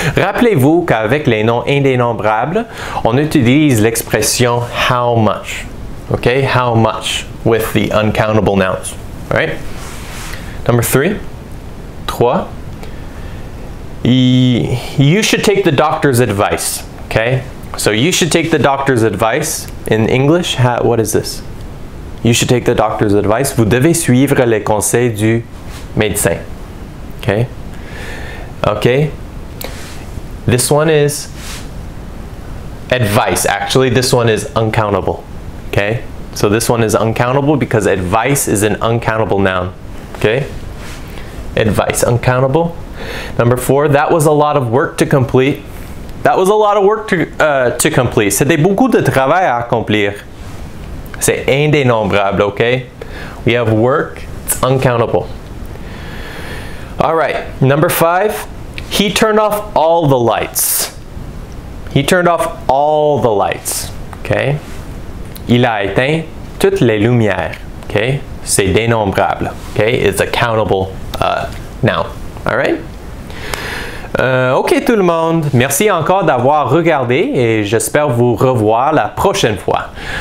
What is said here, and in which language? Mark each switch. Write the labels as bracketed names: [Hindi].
[French] Rappelez-vous qu'avec les noms indénombrables, on utilise l'expression [English] how much. Okay? How much with the uncountable nouns. Right? Number 3. You should take the doctor's advice. Okay? So you should take the doctor's advice. In English, what is this? You should take the doctor's advice. [French] Vous devez suivre les conseils du médecin. [English] Okay? Okay? This one is advice. Actually, this one is uncountable. Okay? So this one is uncountable because advice is an uncountable noun. Okay? Advice, uncountable. Number 4, that was a lot of work to complete. That was a lot of work to complete. [French] C'était beaucoup de travail à accomplir. C'est indénombrable, okay? [English] We have work, it's uncountable. All right, number 5. He turned off all the lights. He turned off all the lights, okay? [French] Il a éteint toutes les lumières, okay? C'est dénombrable, okay? [English] It's a countable noun, all right? [French] Ok tout le monde, merci encore d'avoir regardé et j'espère vous revoir la prochaine fois.